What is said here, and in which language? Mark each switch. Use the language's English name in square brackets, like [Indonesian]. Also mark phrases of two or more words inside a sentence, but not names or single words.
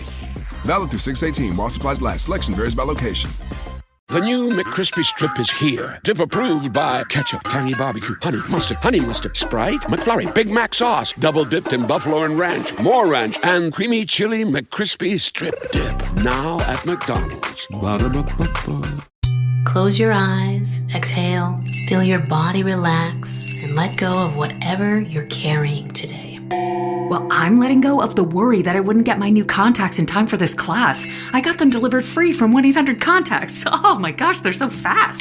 [English] Valid through 6/18 while supplies last. Selection varies by location. The new McCrispy Strip is here. Dip approved by ketchup, tangy barbecue, honey mustard, Sprite, McFlurry, Big Mac sauce, double dipped in buffalo and ranch, more ranch, and creamy chili McCrispy Strip Dip. Now at McDonald's. Ba-da-ba-ba-ba. Close your eyes, exhale, feel your body relax, and let go of whatever you're carrying today. Well, I'm letting go of the worry that I wouldn't get my new contacts in time for this class. I got them delivered free from 1-800-CONTACTS. Oh my gosh, they're so fast.